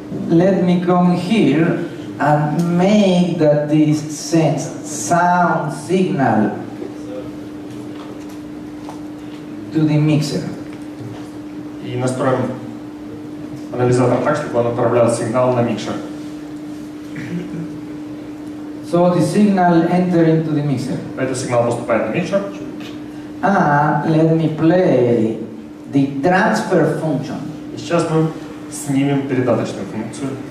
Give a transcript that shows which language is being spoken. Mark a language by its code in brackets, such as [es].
[en] Let me come here and make that this sends sound signal to the mixer. [ru] И настроим анализатор так, чтобы он отправлял сигнал на микшер. [en] So the signal enter into the mixer. [ru] Этот сигнал поступает на микшер. [en] And let me play the transfer function. [ru] И сейчас мы снимем передаточную функцию.